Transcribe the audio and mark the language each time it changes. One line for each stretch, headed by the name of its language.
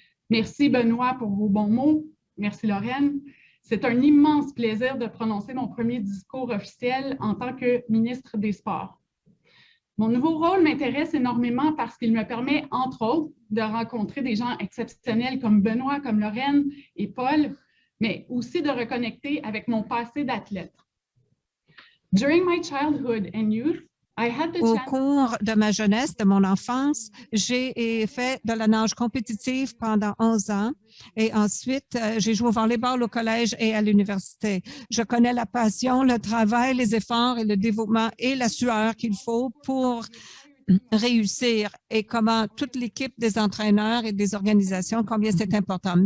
French: Merci Benoît pour vos bons mots. Merci Lorraine. C'est un immense plaisir de prononcer mon premier discours officiel en tant que ministre des Sports. Mon nouveau rôle m'intéresse énormément parce qu'il me permet, entre autres, de rencontrer des gens exceptionnels comme Benoît, comme Lorraine et Paul, mais aussi de reconnecter avec mon passé d'athlète.
English: During my childhood and youth, au
French: cours de ma jeunesse, de mon enfance, j'ai fait de la nage compétitive pendant 11 ans et ensuite, j'ai joué au volleyball au collège et à l'université. Je connais la passion, le travail, les efforts et le dévouement et la sueur qu'il faut pour réussir et comment toute l'équipe des entraîneurs et des organisations, combien c'est important.